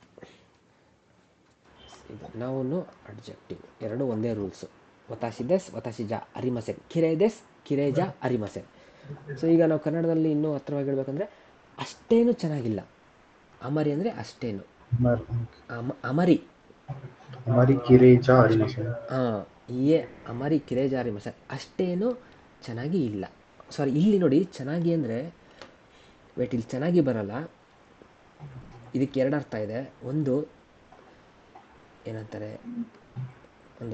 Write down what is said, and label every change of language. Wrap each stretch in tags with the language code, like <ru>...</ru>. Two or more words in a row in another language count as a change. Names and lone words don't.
<kn>ಇದು</kn> <en>noun adjective</en> <kn>ಎರಡು ಒಂದೇ ರೂಲ್ಸು.</kn> <ja>私 です 私 じゃ ありません きれい です きれい じゃ ありません.</ja> <kn>ಸೊ ಈಗ ನಾವು ಕನ್ನಡದಲ್ಲಿ ಇನ್ನೂ ಹತ್ರವಾಗಿ ಹೇಳ್ಬೇಕಂದ್ರೆ, ಅಷ್ಟೇನು ಚೆನ್ನಾಗಿಲ್ಲ. ಅಮರಿ ಅಂದರೆ ಅಷ್ಟೇನು. ಅಮರಿ</kn> <ja>きれい じゃ ありません.</ja> <kn>ಹಾಂ,</kn> <ja>あまり きれい じゃ ありません,</ja> <kn>ಅಷ್ಟೇನು ಚೆನ್ನಾಗಿ ಇಲ್ಲ. ಸಾರಿ, ಇಲ್ಲಿ ನೋಡಿ ಚೆನ್ನಾಗಿ ಅಂದರೆ ಇಲ್ಲಿ ಚೆನ್ನಾಗಿ ಬರಲ್ಲ. ಇದಕ್ಕೆ ಎರಡು ಅರ್ಥ ಇದೆ. ಒಂದು ಏನಂತಾರೆ, ಒಂದು</kn>